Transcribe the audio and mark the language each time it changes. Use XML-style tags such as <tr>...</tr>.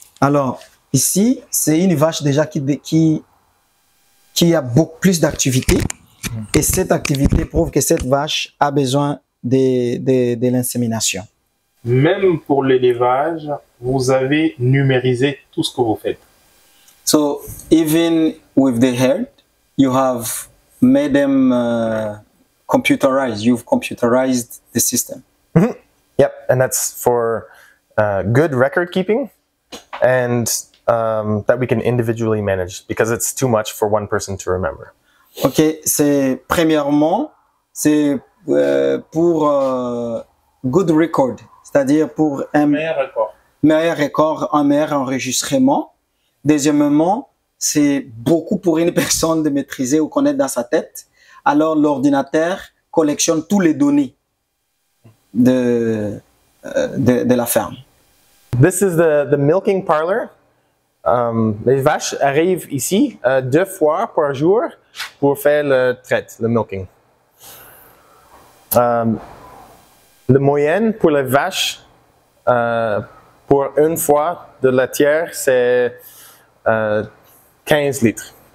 <fr>Alors, ici, c'est une vache déjà qui a beaucoup plus d'activités. Et cette activité prouve que cette vache a besoin de l'insémination. Même pour l'élevage, vous avez numérisé tout ce que vous faites.</fr> <en>So, even with the herd, you have made them computerized. You've computerized the system. Yep, and that's for good record keeping and that we can individually manage because it's too much for one person to remember.</en> <fr>Ok, premièrement, c'est pour</fr> <en>good record,</en> <fr>c'est-à-dire pour un meilleur record, un meilleur enregistrement. Deuxièmement, c'est beaucoup pour une personne de maîtriser ou connaître dans sa tête. Alors, l'ordinateur collectionne tous les données de la ferme.</fr> <en>This is the milking parlor.</en> <fr>Les vaches arrivent ici 2 fois par jour pour faire le traite, le milking. Le moyenne pour les vaches pour une fois de laitière, c'est 15 litres.</fr>